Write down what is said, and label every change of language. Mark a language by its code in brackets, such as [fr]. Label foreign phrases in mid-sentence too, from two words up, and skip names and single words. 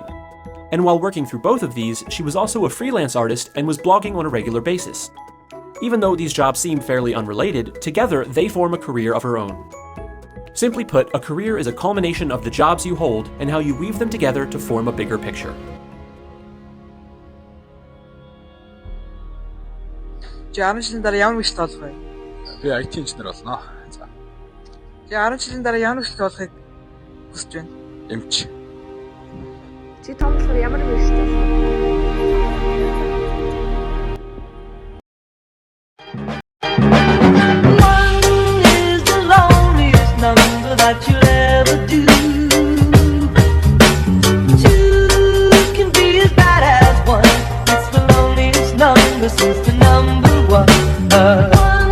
[en] And while working through both of these, she was also a freelance artist and was blogging on a regular basis. Even though these jobs seem fairly unrelated, together they form a career of her own. Simply put, a career is a culmination of the jobs you hold and how you weave them together to form a bigger picture. [mn] Чи 10 жилийн дараа ямар мэргэжилт олох вэ? Би IT инженер болно. За. Чи 10 жилийн дараа ямар мэргэжилт олохыг хүсэж байна? Эмч. Чи том болохоор ямар мэргэжилтэй болох вэ? [en] That you'll ever do. Two can be as bad as one. It's the loneliest number since the number one.